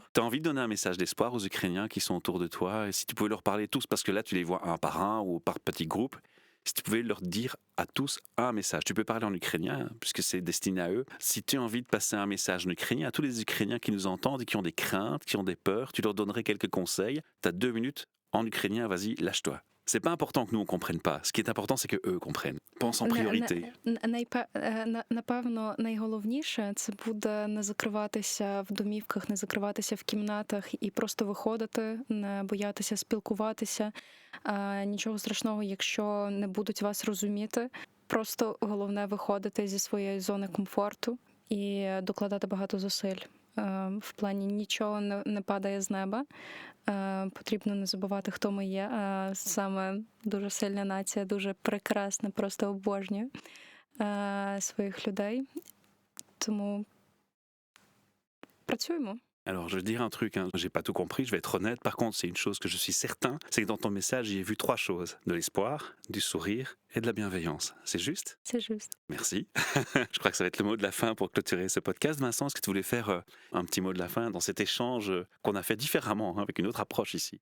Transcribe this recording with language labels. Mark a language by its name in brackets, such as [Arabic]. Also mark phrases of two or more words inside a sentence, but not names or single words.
[French] Tu as envie de donner un message d'espoir aux Ukrainiens qui sont autour de toi. Et si tu pouvais leur parler tous, parce que là, tu les vois un par un ou par petits groupes, si tu pouvais leur dire à tous un message, tu peux parler en ukrainien, puisque c'est destiné à eux. Si tu as envie de passer un message en ukrainien à tous les Ukrainiens qui nous entendent et qui ont des craintes, qui ont des peurs, tu leur donnerais quelques conseils. Tu as 2 minutes en ukrainien, vas-y, lâche-toi. C'est pas important que nous on comprenne pas. Ce qui est important, c'est que eux comprennent. Pense en priorité. [Ukrainian] Напевно, найголовніше це буде не закриватися в домівках, не закриватися в кімнатах і просто виходити, не боятися спілкуватися. Нічого страшного, якщо не будуть вас розуміти. Просто головне виходити зі своєї зони комфорту і докладати багато зусиль. В плані нічого не падає з неба. Потрібно не забувати, хто ми є. Саме дуже сильна нація, дуже прекрасна, просто обожнюю своїх людей. Тому працюємо. [French] Alors, je vais dire un truc, j'ai pas tout compris, je vais être honnête. Par contre, c'est une chose que je suis certain, c'est que dans ton message, j'ai vu 3 choses. De l'espoir, du sourire et de la bienveillance. C'est juste? C'est juste. Merci. Je crois que ça va être le mot de la fin pour clôturer ce podcast. Vincent, est-ce que tu voulais faire un petit mot de la fin dans cet échange qu'on a fait différemment, avec une autre approche ici?